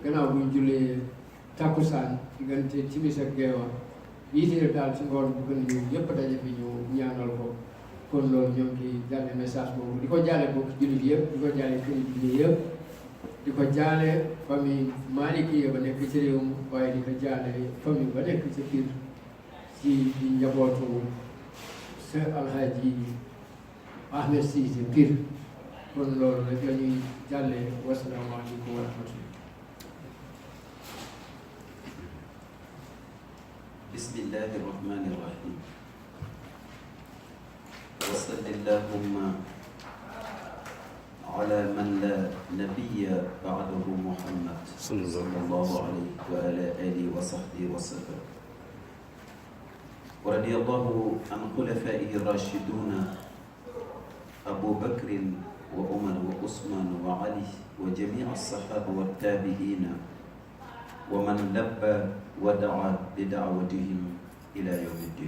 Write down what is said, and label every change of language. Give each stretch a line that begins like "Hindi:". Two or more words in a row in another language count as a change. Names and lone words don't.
Wolof: gannaaw buñ jullee takkusaan diggante timis ak geewa yiitee daal ci ngoon bu gën a ñëw ñëpp daje fi ñu ñaanal ko kon loolu ñoo ngi jàlle message boobu di ko jaale bokk jullit yëpp di ko jaale këri jullit yëpp di ko jaale famille Malikiya ba nekk ci réew mi waaye di ko jaale famille ba nekk ci biir ci di njabootu sa alxaaji Ahmed Cissé Pire kon loolu rek la ñuy jàllee
Arabic: والسلام عليكم ورحمة الله. بسم الله الرحمن الرحيم. وصل اللهم على من لا نبي بعده محمد صلى الله عليه وعلى آله وصحبه وسلم. ورضي الله عن خلفائه الراشدين أبو بكر وعمر وعثمان وعلي وجميع الصحابة والتابعين ومن لبى ودعا بدعوتهم إلى يوم الدين.